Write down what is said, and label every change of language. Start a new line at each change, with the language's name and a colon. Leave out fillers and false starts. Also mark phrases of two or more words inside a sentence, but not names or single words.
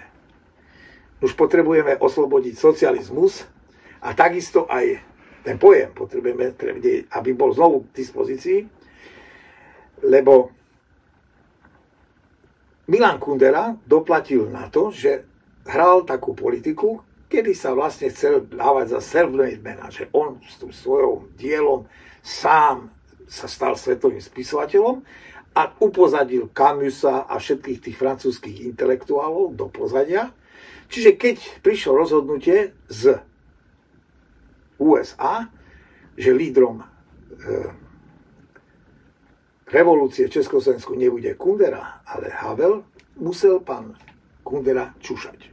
Slovak: Už potrebujeme oslobodiť socializmus a takisto aj ten pojem potrebujeme, aby bol znovu k dispozícii, lebo Milan Kundera doplatil na to, že hral takú politiku, kedy sa vlastne chcel dávať za
English: self-made man,
Slovak: že on s tým svojom dielom sám sa stal svetovým spisovateľom a upozadil Camusa a všetkých tých francúzskych intelektuálov do pozadia. Čiže keď prišlo rozhodnutie z USA, že lídrom revolúcie v Československu nebude Kundera, ale Havel, musel pán Kundera čušať.